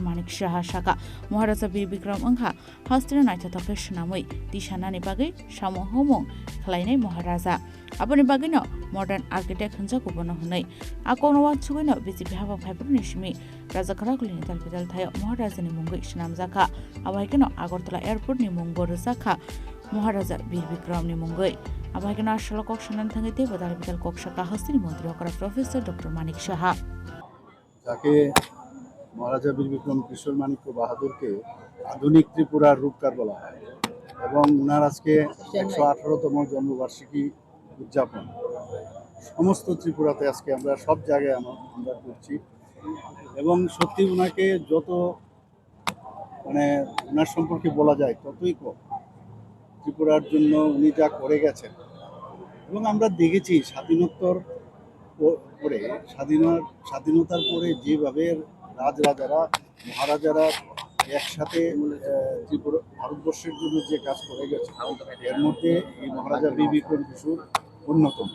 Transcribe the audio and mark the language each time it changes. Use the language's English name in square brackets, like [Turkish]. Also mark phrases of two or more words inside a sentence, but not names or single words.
[Kok Borok] Manik Shaha Shaka Maharaja Bir Vikram Angha Hastini Naita Tokeshnamui Dishanani Bagi Shamo Homo Khlainai Maharaja Apuni Bagino [English] modern architect [Kok Borok] Hanjaku Bono Hunai Akono Watsuino BJP Hava Fiber Nishmi Rajakaragulini Talpidal Thayo Maharaja ni Mungu Shnamzaka Abaikeno Agortala Airport ni Mungo Zaka Maharaja Bir Vikram ni Mungoi Abaikeno Ashalo Kokshanan Thangite Badalpidal Kokshaka Hastini Montri Okra Professor Dr. Manik Shaha [Bangla] Jake Maharaja Bir Vikram Kishore Maniko Bahadurke আধুনিক ত্রিপুরার রূপকার বলা হয় এবং উনার আজকে 118তম জন্মবার্ষিকী উদযাপন সমস্ত ত্রিপুরাতে আজকে আমরা সব জায়গায় আমরা করছি এবং সত্যি উনাকে যত উনার সম্পর্কে বলা যায় ততই কম ত্রিপুরার জন্য উনি যা করে গেছেন এবং আমরা দেখেছি স্বাধীনোত্তর পরে স্বাধীনতার পরে যেভাবে রাজরাজারা মহারাজারা একসাথে ত্রিপুরা ভারতবর্ষের জন্য যে কাজ করে গেছে এর মধ্যে এই মহারাজা বীর বিক্রম কিশোর অন্যতম।